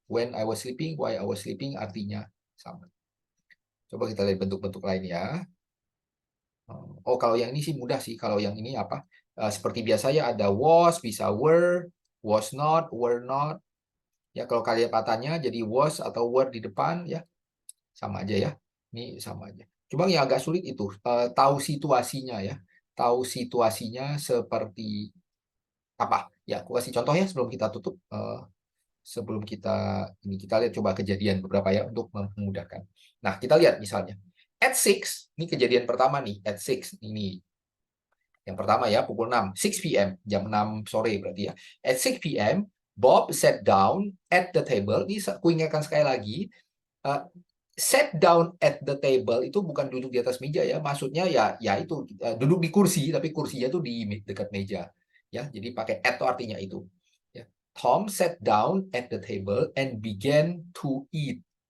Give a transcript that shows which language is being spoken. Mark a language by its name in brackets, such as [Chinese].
[English] When I was sleeping, [Indonesian] while I was sleeping, artinya sama. Coba kita lihat bentuk-bentuk lain ya. Oh, kalau yang ini sih mudah sih. Kalau yang ini apa? Seperti biasa ya, ada was, bisa were, was not, were not. Ya, kalau kalian patahnya jadi was atau were di depan ya sama aja ya. Ini sama aja. Cuma yang agak sulit itu tahu situasinya ya. Tahu situasinya seperti apa? Ya, aku kasih contoh ya sebelum kita tutup. Sebelum kita lihat coba kejadian beberapa ya untuk memudahkan. Nah, kita lihat misalnya at 6, ini kejadian pertama nih, at 6 ini. Yang pertama ya, pukul 6, 6 p.m., jam 6 sore berarti ya. [English] At 6 p.m., Bob sat down at the table. [Indonesian] Ini aku ingatkan sekali lagi, [English] sat down at the table [Indonesian] itu bukan duduk di atas meja ya. Maksudnya ya itu duduk di kursi, tapi kursinya itu di dekat meja. Ya, jadi pakai at itu artinya itu. Ya. [English] Tom sat down at the table and began to eat.